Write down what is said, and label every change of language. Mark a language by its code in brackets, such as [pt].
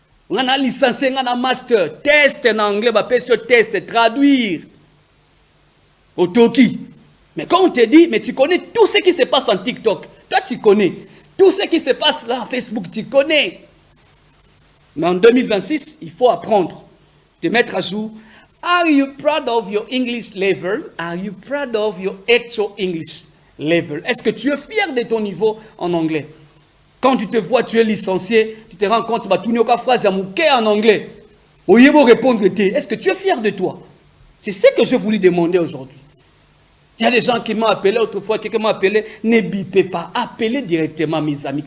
[fr] On a licencié, on a master. Test en anglais, on va sur test, traduire. Au Toki. Mais quand on te dit, mais tu connais tout ce qui se passe en TikTok. Toi, tu connais. Tout ce qui se passe là en Facebook, tu connais. Mais en 2026, il faut apprendre, te mettre à jour. [en] Are you proud of your English level? Are you proud of your actual English level? [fr] Est-ce que tu es fier de ton niveau en anglais? Quand tu te vois, tu es licencié, tu te rends compte, tu vas tourner au phrase en anglais. Au lieu de répondre, est-ce que tu es fier de toi? C'est ce que je voulais demander aujourd'hui. Il y a des gens qui m'ont appelé autrefois, quelqu'un m'a appelé, ne bipez pas, appelez directement mes amis.